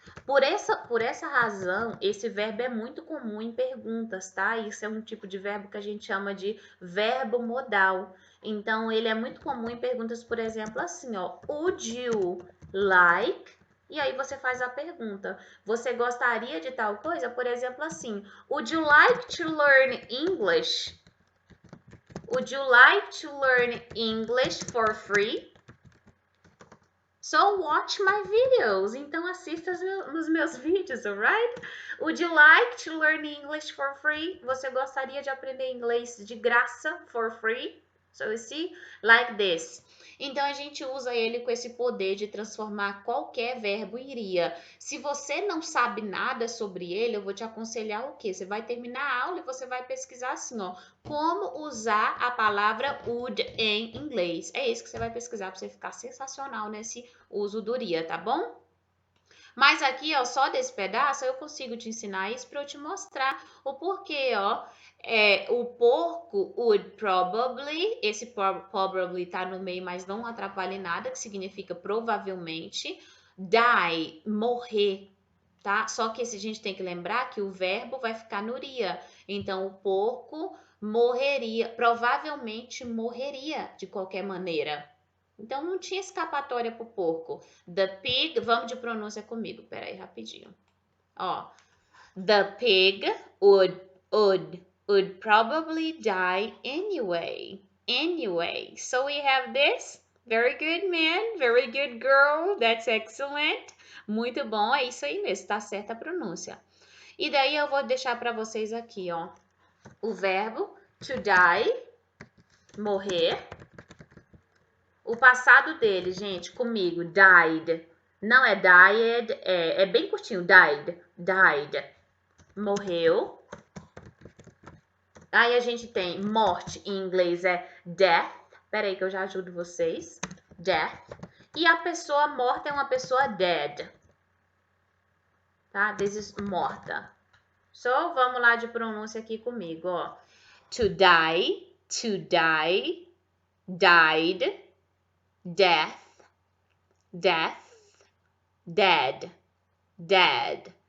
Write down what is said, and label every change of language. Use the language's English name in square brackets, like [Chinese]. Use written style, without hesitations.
[Portuguese] Por essa razão, esse verbo é muito comum em perguntas, tá? Isso é um tipo de verbo que a gente chama de verbo modal. Então, ele é muito comum em perguntas, por exemplo, assim, ó. [English] Would you like? [Portuguese] E aí você faz a pergunta. Você gostaria de tal coisa? Por exemplo, assim. [English] Would you like to learn English? Would you like to learn English for free? So watch my videos. [Portuguese] Então assista os meus vídeos, alright? [English] Would you like to learn English for free? [Portuguese] Você gostaria de aprender inglês de graça [English] for free? So you see, like this. [Portuguese] Então a gente usa ele com esse poder de transformar qualquer verbo em iria. Se você não sabe nada sobre ele, eu vou te aconselhar o quê? Você vai terminar a aula e você vai pesquisar assim, ó, como usar a palavra would em inglês. É isso que você vai pesquisar para você ficar sensacional nesse uso do iria, tá bom? Mas aqui, ó, só desse pedaço eu consigo te ensinar isso para eu te mostrar o porquê, ó. O porco [English] would probably, [Portuguese] esse probably tá no meio, mas não atrapalha em nada, que significa provavelmente. Die, morrer, tá? Só que a gente tem que lembrar que o verbo vai ficar no iria. Então, o porco morreria, provavelmente morreria de qualquer maneira. Então, não tinha escapatória pro porco. The pig, vamos de pronúncia comigo, peraí, rapidinho. [English] Ó, the pig would probably die anyway. Anyway, so we have this. Very good, man. Very good, girl. That's excellent. [Portuguese] Muito bom, é isso aí mesmo, tá certa a pronúncia. E daí eu vou deixar para vocês aqui, ó, o verbo to die, morrer. O passado dele, gente, comigo, died. Não é died, é bem curtinho, died. Morreu. Aí a gente tem morte, em inglês é death. Peraí que eu já ajudo vocês. Death. E a pessoa morta é uma pessoa dead. Tá? [English] This is [Portuguese] morta. So, vamos lá de pronúncia aqui comigo, ó. [English] To die, to die, died, death, death, dead, dead.